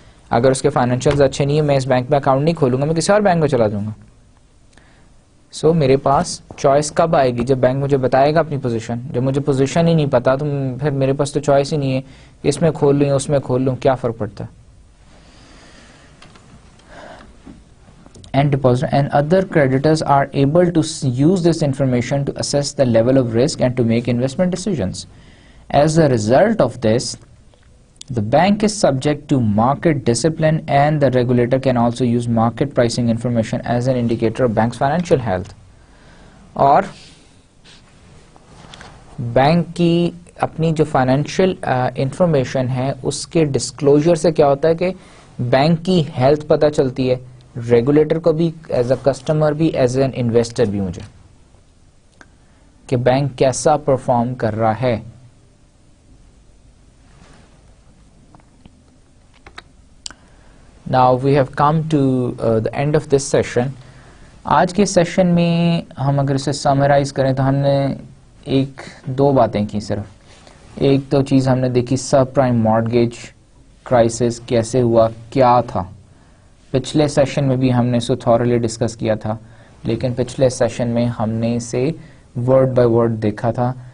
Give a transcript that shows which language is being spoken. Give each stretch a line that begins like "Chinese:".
Urdu: اگر اس کے فائنینشیلز اچھے نہیں ہیں, میں اس بینک میں اکاؤنٹ نہیں کھولوں گا, میں کسی اور بینک میں چلا جاؤں گا. سو میرے پاس چوائس کب آئے گی, جب بینک مجھے بتائے گا اپنی پوزیشن. جب مجھے پوزیشن ہی نہیں پتا تو پھر میرے پاس تو چوائس ہی نہیں ہے, اس میں کھول لوں یا اس میں کھول لوں, کیا فرق پڑتا ہے.
English: And depositor and other creditors are able to use this information to assess the level of risk and to make investment decisions. As a result of this, the bank is subject to market discipline, and the regulator can also use market pricing information as an indicator of bank's financial health.
Urdu: اور bank کی اپنی جو financial information ہے اس کے disclosure سے کیا ہوتا ہے کہ بینک کی ہیلتھ پتہ چلتی ہے, ریگولیٹر کو بھی,
English: as a customer
Urdu: بھی,
English: as an investor
Urdu: بھی, مجھے کہ بینک کیسا پرفارم کر رہا ہے.
English: Now we have come to the end of this session.
Urdu: آج کے سیشن میں ہم اگر اسے سمرائز کریں تو ہم نے ایک دو باتیں کی صرف. ایک تو چیز ہم نے دیکھی سب پرائم مارگیج کرائسس کیسے ہوا, کیا تھا. پچھلے سیشن میں بھی ہم نے اسے تھورلی ڈسکس کیا تھا, لیکن پچھلے سیشن میں ہم نے اسے
English: word by word
Urdu: دیکھا تھا.